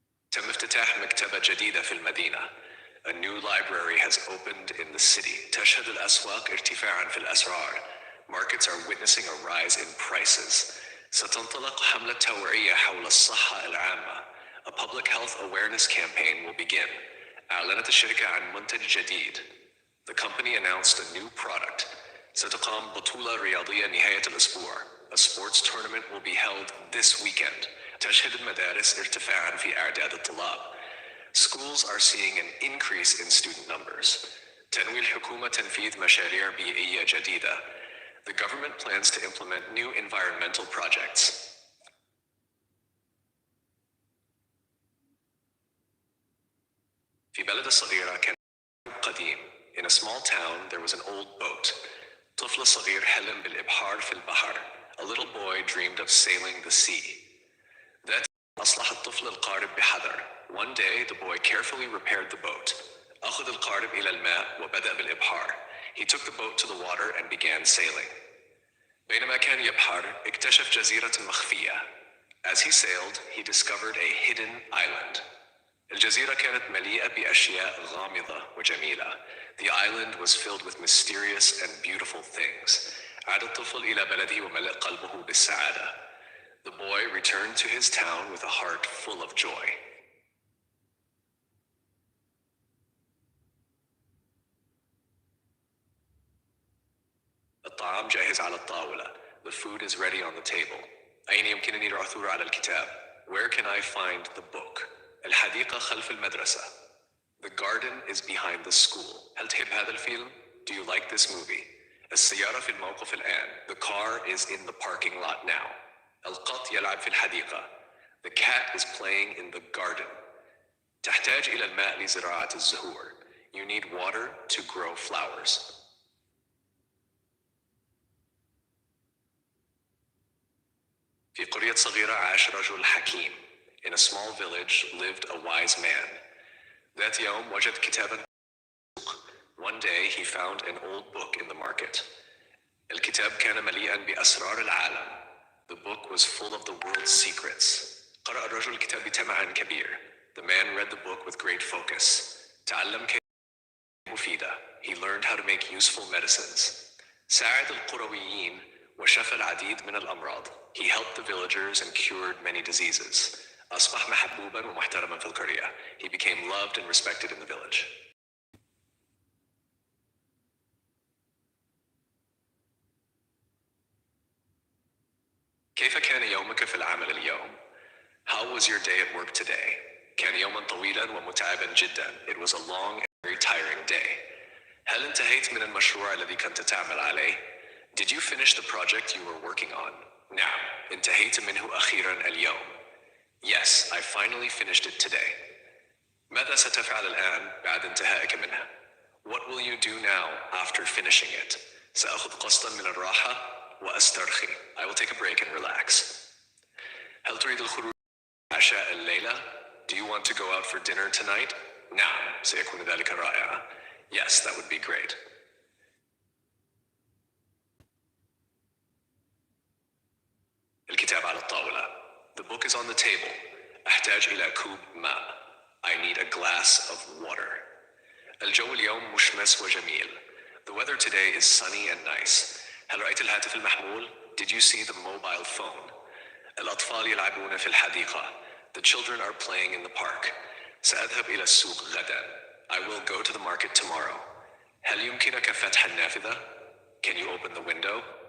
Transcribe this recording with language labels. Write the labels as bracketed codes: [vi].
[ar] تم افتتاح مكتبة جديدة في المدينة. [en] A new library has opened in the city. [ar] تشهد الأسواق ارتفاعا في الأسعار. [en] Markets are witnessing a rise in prices. [ar] ستنطلق حملة توعية حول الصحة العامة. [en] A public health awareness campaign will begin. [ar] أعلنت الشركة عن منتج جديد. [en] The company announced a new product. [ar] ستقام بطولة رياضية نهاية الأسبوع. [en] A sports tournament will be held this weekend. [ar] تشهد المدارس ارتفاعا في أعداد الطلاب. [en] Schools are seeing an increase in student numbers. [ar] تنوي الحكومة تنفيذ مشاريع بيئية جديدة. [en] The government plans to implement new environmental projects. [ar] في بلد صغيرة كان قديم. [en] In a small town there was an old boat. [ar] طفل صغير حلم بالإبحار في البحر. [en] A little boy dreamed of sailing the sea. [ar] ذات أصلح الطفل القارب بحذر. [en] One day the boy carefully repaired the boat. [ar] أخذ القارب إلى الماء وبدأ بالإبحار. [en] He took the boat to the water and began sailing. [ar] بينما كان يبحر اكتشف جزيرة مخفية. [en] As he sailed, he discovered a hidden island. [ar] الجزيرة كانت مليئة بأشياء غامضة وجميلة. [en] The island was filled with mysterious and beautiful things. [ar] عاد الطفل إلى بلده وملأ قلبه بالسعادة. [en] The boy returned to his town with a heart full of joy. [ar] الطعام جاهز على الطاولة. [en] The food is ready on the table. [ar] أين يمكنني العثور على الكتاب? [en] Where can I find the book? [ar] الحديقة خلف المدرسة. [en] The garden is behind the school. [ar] هل تحب هذا الفيلم? [en] Do you like this movie? [ar] السيارة في الموقف الآن. [en] The car is in the parking lot now. [ar] القط يلعب في الحديقة. [en] The cat is playing in the garden. [ar] تحتاج إلى الماء لزراعة الزهور. [en] You need water to grow flowers. [ar] في قرية صغيرة عاش رجل حكيم. [en] In a small village lived a wise man. [ar] ذات يوم وجد كتابا. [en] One day he found an old book in the market. [ar] الكتاب كان مليئا بأسرار العالم. [en] The book was full of the world's secrets. [ar] قرأ الرجل الكتاب بتمع كبير. [en] The man read the book with great focus. [ar] تعلم كيف مفيدة. [en] He learned how to make useful medicines. [ar] ساعد القرويين وشفى العديد من الأمراض. [en] He helped the villagers and cured many diseases. [ar] أصبح محبوبا ومحترما في القرية. [en] He became loved and respected in the village. [ar] كيف كان يومك في العمل اليوم? [en] How was your day at work today? [ar] كان يوما طويلا ومتعبا جدا. [en] It was a long and very tiring day. [ar] هل انتهيت من المشروع الذي كنت تعمل عليه? [en] Did you finish the project you were working on? [ar] نعم، انتهيت منه أخيرا اليوم. [en] Yes, I finally finished it today. [ar] ماذا ستفعل الآن بعد انتهائك منه? [en] What will you do now after finishing it? [ar] سأخذ قسطا من الراحة وأسترخي. [en] I will take a break and relax. [ar] هل تريد الخروج عشاء الليلة? [en] Do you want to go out for dinner tonight? [ar] نعم، سيكون ذلك رائعا. [en] Yes, that would be great. [ar] الكتاب على الطاولة. [en] The book is on the table. [ar] أحتاج إلى كوب ماء. [en] I need a glass of water. [ar] الجو اليوم مشمس وجميل. [en] The weather today is sunny and nice. [ar] هل رأيت الهاتف المحمول? [en] Did you see the mobile phone? [ar] الأطفال يلعبون في الحديقة. [en] The children are playing in the park. [ar] سأذهب إلى السوق غدا. [en] I will go to the market tomorrow. [ar] هل يمكنك فتح النافذة? [en] Can you open the window?